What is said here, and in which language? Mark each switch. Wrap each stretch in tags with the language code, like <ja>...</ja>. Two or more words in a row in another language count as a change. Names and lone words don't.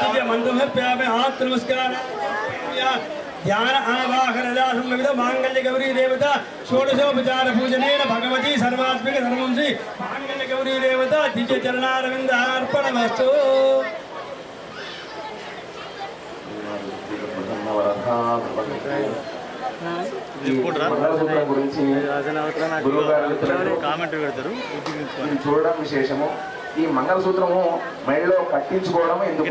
<sa>दिव्यमन्त्रं समर्पयामि हाथ नमस्कार ध्यान आवाहनदासं विविध मांगल्य गौरी देवता षोडशोपचार पूजनेन भगवती सर्वात्मिक धर्मं श्री मांगल्य गौरी देवता दिव्य चरणारविन्दार्पणमस्तु</sa> <te>మంగళసూత్రం గురించి గురువు గారు కామెంట్ పెడతారు. ఇది చూడడం విశేషము. ఈ మంగళసూత్రము మెడలో కట్టించుకోవడం ఎందుకు?</te>